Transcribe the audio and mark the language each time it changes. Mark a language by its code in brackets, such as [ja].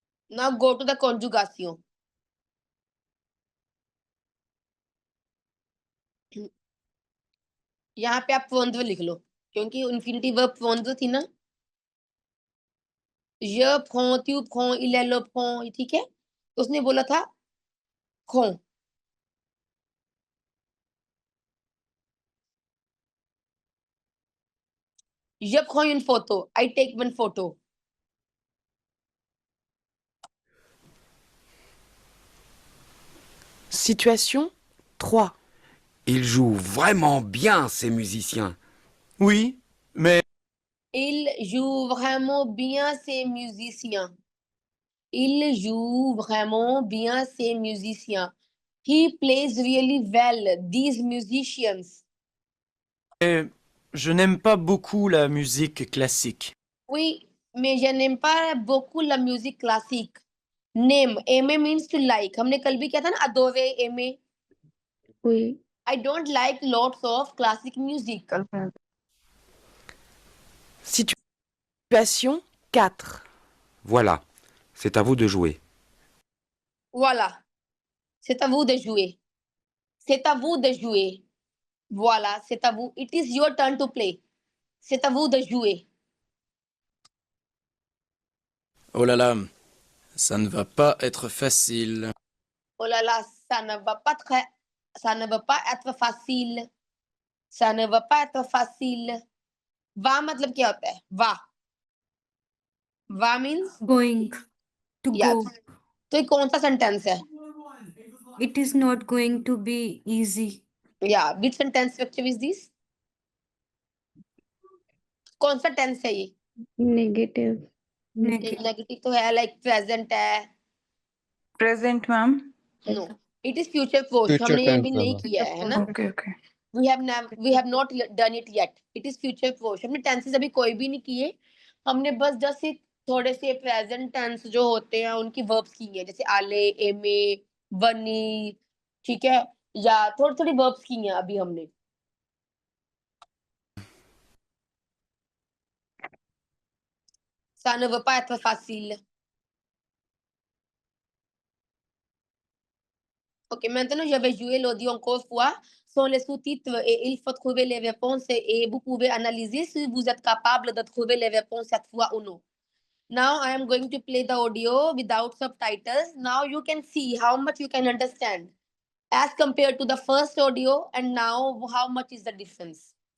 [en] Now go to the conjugation. [hi] यहाँ पे आप prendre लिख लो, क्योंकि इंफिनिटिव वर्ब prendre थी ना. [fr] je prends, tu prends, il elle prend, ठीक है. [hi] तो उसने बोला था खों. [fr] Je prends une photo. [en] I take one photo. Situation 3. [fr] Ils jouent vraiment bien, ces musiciens. Oui, mais Il joue vraiment bien ces musiciens. Il joue vraiment bien ces musiciens. [en] He plays really well, these musicians. [fr] je n'aime pas beaucoup la musique classique. Oui, mais je n'aime pas beaucoup la musique classique. [en] Name, aimer means to like. [hi] हमने कल भी किया था ना, adorer, aimer. [fr] Oui. [en] I don't like lots of classic music. Situation 4. [fr] Voilà, c'est à vous de jouer. Voilà. C'est à vous de jouer. C'est à vous de jouer. Voilà, c'est à vous. [en] It is your turn to play. [fr] C'est à vous de jouer. Oh là là, ça ne va pas être facile. Oh là là, ça ne va pas Ça ne va pas être facile. Ça ne va pas être facile. [hi] Va मतलब क्या होता है? [en] Va. Va means Going to yeah. go. [hi] तो ये कौन सा sentence है? [en] It is not going to be easy. Yeah. Which sentence structure is this? [hi] कौन सा टेंस है ये? [en] Negative. [hi] नेगेटिव तो है लाइक प्रेजेंट है. [en] Present, ma'am. No. It is future force. [hi] हमने ये भी नहीं किया है ना? [en] Okay, okay. We have not done it yet. It is future force. [hi] हमने टेंसेस अभी कोई भी नहीं किए. हमने बस जस्ट थोड़े से प्रेजेंट टेंस जो होते हैं उनकी वर्ब्स की है, जैसे आले, एमे, बनी, ठीक है, या थोड़ी थोड़ी वर्ब्स की हैं अभी हमने. [fr] Ça ne va pas être facile. Ok, maintenant je vais jouer l'audio encore fois sans les sous-titres et il faut trouver les réponses et vous pouvez analyser si vous êtes capable de trouver les réponses cette fois ou non. [en] Now I am going to play the audio without subtitles. Now you can see how much you can understand as compared to the first audio, and now how much is the difference.